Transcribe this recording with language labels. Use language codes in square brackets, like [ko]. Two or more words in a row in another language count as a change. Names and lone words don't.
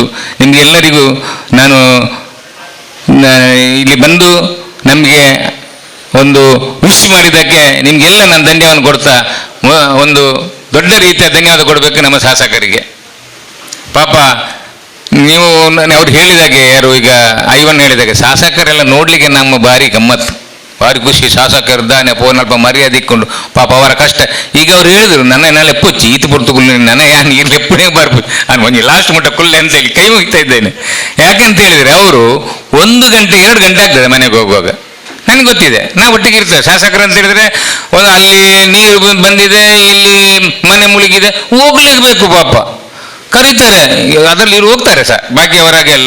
[kn] ನಿಮ್ಗೆ ಎಲ್ಲರಿಗೂ ನಾನು ಇಲ್ಲಿ ಬಂದು ನಮಗೆ ಒಂದು ವಿಶ್ ಮಾಡಿದ್ದಕ್ಕೆ ನಿಮಗೆಲ್ಲ ನಾನು ಧನ್ಯವಾದ ಕೊಡ್ತಾ ಒಂದು ದೊಡ್ಡ ರೀತಿಯ ಧನ್ಯವಾದ ಕೊಡಬೇಕು ನಮ್ಮ ಶಾಸಕರಿಗೆ. ಪಾಪ ನೀವು ಅವ್ರು ಹೇಳಿದಾಗೆ, ಯಾರು ಈಗ ಐವನ್ ಹೇಳಿದಾಗೆ, ಶಾಸಕರೆಲ್ಲ ನೋಡ್ಲಿಕ್ಕೆ ನಮ್ಮ ಭಾರಿ ಗಮ್ಮತ್ತು, ಭಾರಿ ಖುಷಿ. ಶಾಸಕರಿದ್ದಾನೆ ಫೋನ್ ಅಲ್ಪ ಮರ್ಯಾದೆ ಇಕ್ಕೊಂಡು ಪಾಪ ಅವರ ಕಷ್ಟ. ಈಗ ಅವ್ರು ಹೇಳಿದ್ರು [tcy] ನನ್ನ ಲೆಪ್ಪೊಚ್ಚಿ ಈತ ಪುರ್ತು ಕುಲ್ಲೆ ನನ್ನ ಯಾನು ಈ ಲೆಪ್ಪನೇ [kn] ಬರ್ಬೇಕು ನಾನು [tcy] ಒಂಜಿ ಲಾಸ್ಟ್ ಮುಟ್ಟ ಕುಲ್ಲೆ [kn] ಅಂತೇಳಿ ಕೈ ಮುಗಿತಾ ಇದ್ದೇನೆ. ಯಾಕಂತ ಹೇಳಿದ್ರೆ ಅವರು 1 ಗಂಟೆ 2 ಗಂಟೆ ಆಗ್ತದೆ ಮನೆಗೆ ಹೋಗುವಾಗ. ನನಗೆ ಗೊತ್ತಿದೆ, ನಾವು ಒಟ್ಟಿಗೆ ಇರ್ತೇವೆ. ಶಾಸಕರು ಅಂತ ಹೇಳಿದ್ರೆ ಅಲ್ಲಿ ನೀರು ಬಂದಿದೆ, ಇಲ್ಲಿ ಮನೆ ಮುಳುಗಿದೆ, ಹೋಗ್ಲಿಕ್ಕೆ ಪಾಪ ಕರೀತಾರೆ, ಅದರಲ್ಲಿ ಹೋಗ್ತಾರೆ ಸರ್ ಭಾಗ್ಯವರಾಗೆಲ್ಲ.